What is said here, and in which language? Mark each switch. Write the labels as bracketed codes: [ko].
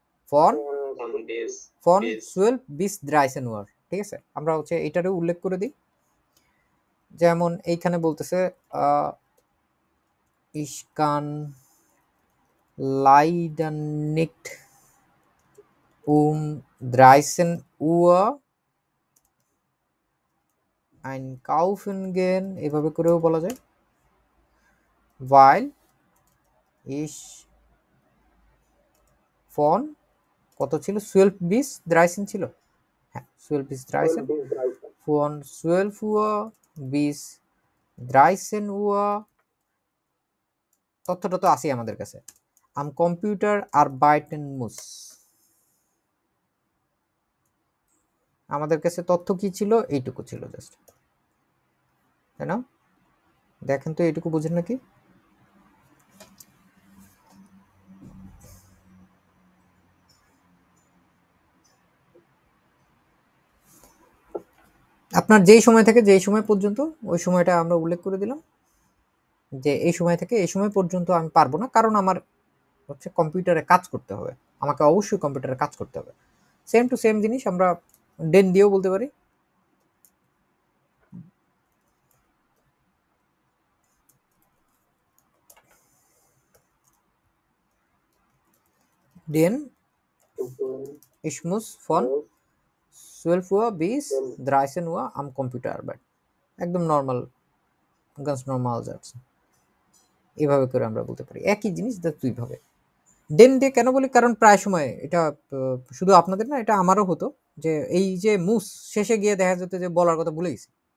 [de] ফন 12 bis 13 Uhr। [bn] ঠিক আছে, আমরা হচ্ছে এটারও উল্লেখ করে দিই। যেমন এইখানে বলতেছে [de] ich kann leider nicht um 13 Uhr einkaufen gehen, [bn] এভাবে করেও বলা যায়, [de] weil ich [bn] von কত ছিল, 12 bis 13 ছিল, হ্যাঁ 12 bis 13, [de] von 12 Uhr bis 13 Uhr, [bn] তথ্যটা তো আসি আমাদের কাছে, [de] am Computer arbeiten muss। [bn] আমাদের কাছে তথ্য কি ছিল, এইটুকু ছিল জাস্ট, তাই না? দেখেন তো এইটুকু বুঝেন নাকি? আপনার যেই সময় থেকে যেই সময় পর্যন্ত, ওই সময়টা আমরা উল্লেখ করে দিলাম যে এই সময় থেকে এই সময় পর্যন্ত আমি পারবো না, কারণ আমার হচ্ছে কম্পিউটারে কাজ করতে হবে, আমাকে অবশ্যই কম্পিউটারে কাজ করতে হবে। সেম টু সেম জিনিস আমরা ডেন দিয়েও বলতে পারি। [de] ডেন ich muss von 12 Uhr bis 13 Uhr am Computer arbeiten। [bn] একদম নর্মাল, গান্স নর্মাল যাচ্ছে, এইভাবে করে আমরা বলতে পারি একই জিনিস দুইভাবে। ডেন দিয়ে কেন বলি, কারণ প্রায় সময় এটা শুধু আপনাদের না, এটা আমারও হতো, যে এই যে মুস শেষে গিয়ে দেখা যেত যে বলার কথা ভুলে গেছি।